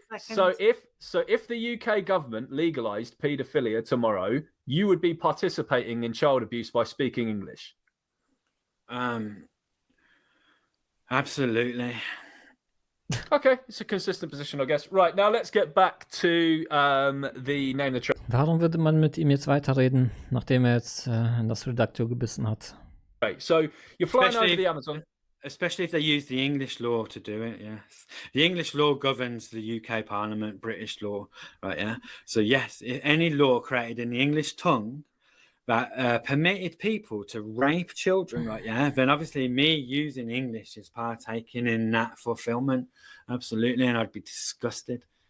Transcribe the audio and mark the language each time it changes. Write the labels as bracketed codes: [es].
[en] So if the UK government legalised paedophilia tomorrow, you would be participating in child abuse by speaking English. Absolutely. Okay, it's a consistent position, I guess. Right, now let's get back to the name the trade. [de] Warum würde man mit ihm jetzt weiterreden, nachdem jetzt in das Redakteur gebissen hat? [en] Okay, so you're flying over the Amazon. Especially if they use the English law to do it, yes. The English law governs the UK Parliament, British law, right, yeah? So yes, any law created in the English tongue that permitted people to rape children, right, yeah, then obviously me using English is partaking in that fulfillment, absolutely, and I'd be disgusted.